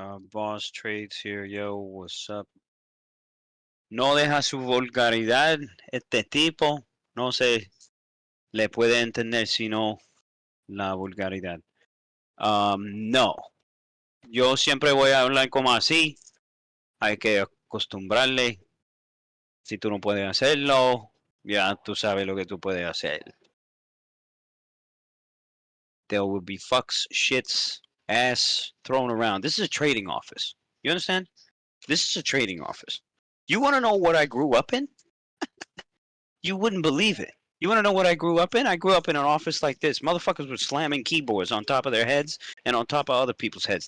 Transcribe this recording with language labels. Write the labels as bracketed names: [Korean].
[English] Boss trades here, yo, what's up? [Spanish] No deja su vulgaridad, este tipo, no se le puede entender sino la vulgaridad. No, yo siempre voy a hablar como así, hay que acostumbrarle. Si tú no puedes hacerlo, ya tú sabes lo que tú puedes hacer. [English] There will be fucks, shits, ass thrown around. This is a trading office. You understand? This is a trading office. You want to know what I grew up in? You wouldn't believe it. You want to know what I grew up in? I grew up in an office like this. Motherfuckers were slamming keyboards on top of their heads and on top of other people's heads.